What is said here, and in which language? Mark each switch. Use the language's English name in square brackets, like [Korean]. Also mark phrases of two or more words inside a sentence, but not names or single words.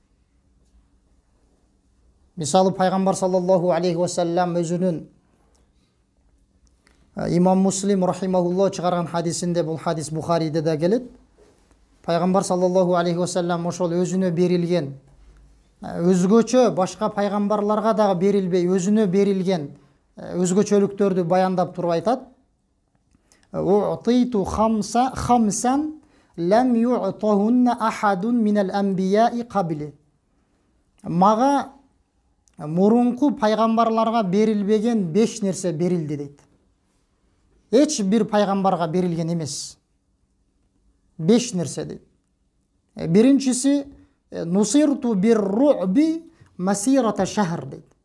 [Kyrgyz] Мисалы пайгамбар [Arabic] صلى الله عليه وسلم [Kyrgyz] өзүнүн имам Муслим рахимахуллах чыгарган хадисинде, бул хадис Бухариде да келет, пайгамбар [Arabic] صلى الله عليه وسلم [Kyrgyz] ошол өзүнө берилген, өзгөчө башка пайгамбарларга дагы берилбей өзүнө берилген өзгөчөлүктөрдү баяндап туруп айтат: [Arabic] "أعطيت خمسا لم يعطهن أحد من الأنبياء قبلي." [Kyrgyz] Мага мурунку пайгамбарларга берилбеген 5 нерсе берилди дейт. Эч бир пайгамбарга берилген эмес. 5 нерсе дейт. Биринчиси [Arabic] نصرت بالرعب مسيرة شهر [Kyrgyz] дейт.